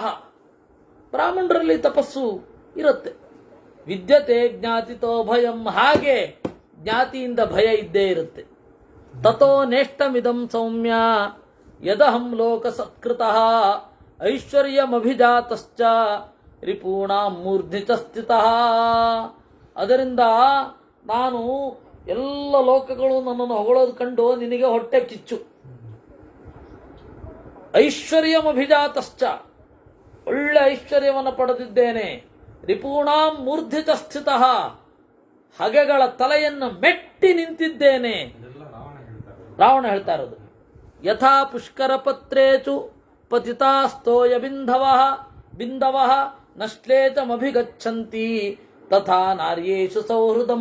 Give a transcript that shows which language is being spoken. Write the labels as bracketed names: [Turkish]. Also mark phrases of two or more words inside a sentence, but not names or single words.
[Kannada] ಬ್ರಾಹ್ಮಣರಲ್ಲಿ ತಪಸ್ಸು ಇರುತ್ತೆ. [Sanskrit] ವಿದ್ಯತೆ ಜ್ಞಾತಿತೋ ಭಯಂ. [Kannada] ಹಾಗೆ ಜ್ಞಾತಿಯಿಂದ ಭಯ ಇದ್ದೇ ಇರುತ್ತೆ. [Sanskrit] ತಥೋ ನೇಷ್ಟಮಿದಂ ಸೌಮ್ಯ ಯದಹಂ ಲೋಕ ಸತ್ಕೃತಃ ಐಶ್ವರ್ಯಮಭಿಜಾತಶ್ಚ ರಿಪೂಣಾಂ ಮೂರ್ಧಿ ಚ ಸ್ಥಿತಃ. [Kannada] ಅದರಿಂದ ನಾನು ಎಲ್ಲ ಲೋಕಗಳು ನನ್ನನ್ನು ಹೊಗಳೋದು ಕಂಡು ನಿನಗೆ ಹೊಟ್ಟೆ ಕಿಚ್ಚು. ಐಶ್ವರ್ಯಮಭಿಜಾತಶ್ಚ, ಒಳ್ಳೆ ಐಶ್ವರ್ಯವನ್ನು ಪಡೆದಿದ್ದೇನೆ. [Sanskrit] ರಿಪೂಣಾಂ ಮೂರ್ಧಿ ಚ ಸ್ಥಿತಃ, [Kannada] ಹಗೆಗಳ ತಲೆಯನ್ನು ಮೆಟ್ಟಿ ನಿಂತಿದ್ದೇನೆ. ರಾವಣ ಹೇಳ್ತಾ ಇರೋದು. [Sanskrit] ಯಥಾ ಪುಷ್ಕರ ಪತ್ರೇಚು ಪತಿತಾಸ್ತೋಯ ಬಿಂದವಃ ನಶ್ಲೇಚಮಭಿಗಚ್ಚಂತಿ ತಥಾ ನಾರ್ಯೇಷು ಸೌಹೃದಂ.